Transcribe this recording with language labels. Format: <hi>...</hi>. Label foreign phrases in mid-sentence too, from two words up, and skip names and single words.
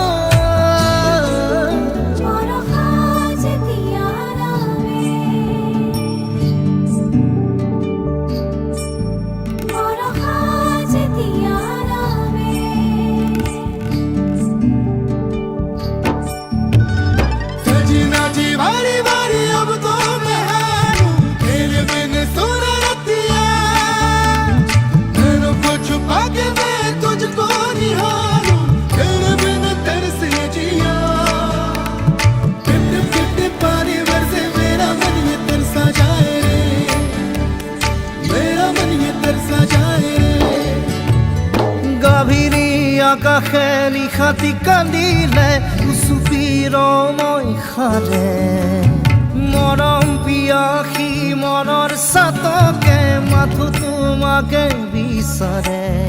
<as>বৰষা যেতিয়া নামে বৰষা যেতিয়া নামে</as> <hi>सजना जी बारी बारी अब तो मैं हारूं तेरे बिन सुन रतिया नैनों को छुपा के मैं तुझको निहारूं तेरे बिन तरसे जिया टिप टिप टिप टिप पानी बरसे मेरा मन ये तरसा जाए रे मेरा मन ये तरसा जाए रे</hi> <as>গাভীৰী আকাশে নিশাতি কান্দিলে উচুপিৰ মই খালে মৰম পিয়াসী মনৰ চাতকে মাথো তোমাকে বিচাৰে</as>